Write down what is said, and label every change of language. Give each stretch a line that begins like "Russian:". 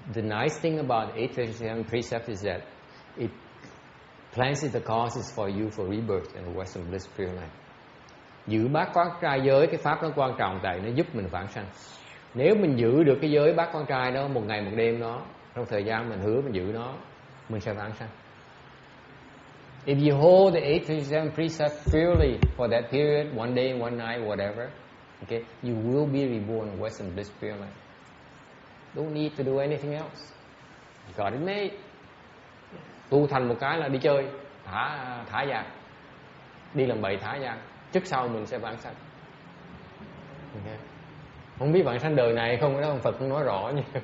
English: The nice thing about 8 vegetarian precepts is that it plants the causes for you for rebirth in the Western bliss pure life.
Vietnamese: Giữ bát quan trai giới, cái pháp nó quan trọng tại nó giúp mình vãng sanh. Nếu mình giữ được cái giới bát quan trai đó một ngày một đêm đó, trong thời gian mình hứa mình giữ nó, mình sẽ vãng sanh.
English: If you hold the 8 vegetarian precepts purely for that period, one day, one night, whatever, okay, you will be reborn in Western bliss pure life. Don't need to do anything else. You got it made.
Vietnamese: tu thành một cái là đi chơi, thả ra, đi làm bậy thả ra, trước sau mình sẽ vãng sanh. Okay. Không biết vãng sanh đời này không, đó ông Phật không nói rõ như.